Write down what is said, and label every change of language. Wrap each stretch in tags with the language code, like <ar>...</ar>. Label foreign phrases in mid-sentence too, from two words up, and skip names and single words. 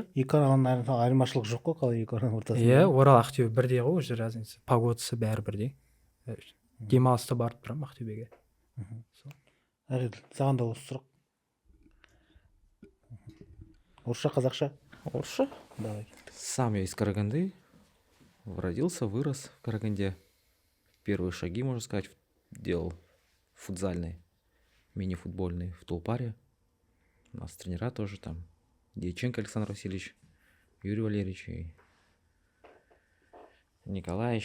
<kk>Екі араның айырмашылық жоқ қой, қалай екі араның ортасында? Иә, Орал Ақтөбе бірдей ғой,</kk> <ru>уже разница.</ru> <kk>Погодасы бәрі бірдей. Демалыста барып тұрам Ақтөбеге. Әреділ, саған да осы сұрақ. Орысша, қазақша? Орысша?</kk> <ru>Давай. Сам я из Караганды. Родился, вырос в Караганде. Первые шаги, можно сказать, делал футзальные, мини-футбольные в Тулпаре. У нас тренера тоже там. Дьяченко Александр Васильевич, Юрий Валерьевич и Николаевич.</ru>